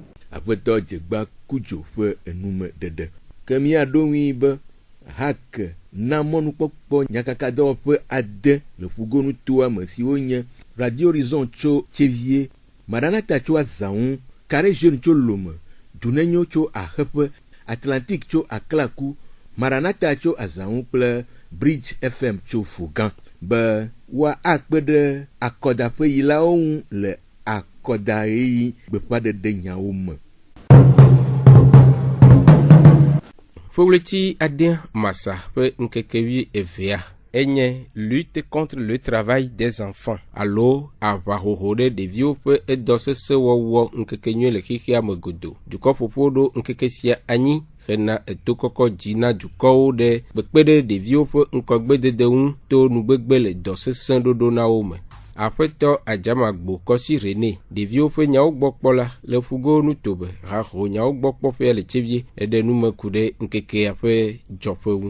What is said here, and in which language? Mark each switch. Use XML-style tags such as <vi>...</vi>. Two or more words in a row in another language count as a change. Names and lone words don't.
<ee>Aƒetɔ Dzegba Kudzo ƒe enume ɖeɖe ke miaɖo ŋui be hake na mɔnukpɔkpɔ nyakakadɔwɔƒe ade le ƒugonu toa me siwo nye Radio Horizon tso Tchevier, Maranatha tso Azaon, Carré Jeune tso Lome, Dunenyo tso Ahepe, Atlantique tso Aklaku, Maranatha tso Azaon kple Bridge FM tso Fougan. Be wa akpe ɖe akɔdaƒe yilawo ŋu le akɔdaɣeyi gbeƒãɖeɖe nyawo me. Fowleti ade masa ƒe ŋkekevi evea enye</ee> <fr>lutte contre le travail des enfants</fr> <ee>alo aʋahoho ɖe ɖeviwo ƒe edɔ sese wɔwɔ ŋkekenyui le xexea me godo. Dukɔ ƒoƒo ɖo ŋkeke sia anyi hena etokɔkɔ dzi na dukɔwo ɖe kpekpe ɖe ɖeviwo ƒe ŋkɔgbedede ŋu to nugbegbe le dɔ sesẽ ɖoɖo na wo me. Aƒetɔ Adzamagbo Kɔsi René ɖeviwo ƒe nyawo gbɔ kpɔ la le fugo nutobe haxo nyawo gbɔ kpɔƒea le Tchevie eɖe nume ku ɖe ŋkekea ƒe dzɔƒe ŋu.</ee>